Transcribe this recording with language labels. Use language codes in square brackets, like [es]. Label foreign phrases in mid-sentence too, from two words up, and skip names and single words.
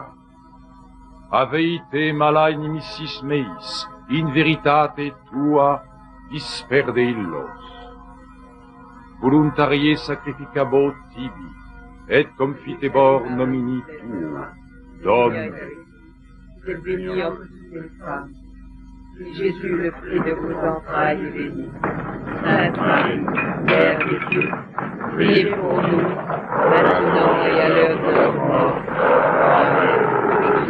[la] Aveite mala inimicis meis, in veritate tua disperde illos. Voluntarie sacrificabo tibi, et confitebor nomini tuo. Domine. [fr] Vous êtes bénie entre toutes les femmes. Et Jésus, le fruit de vos entrailles, est béni. Sainte Marie, Mère de Dieu, priez pour nous, maintenant et à l'heure de notre mort. Amen.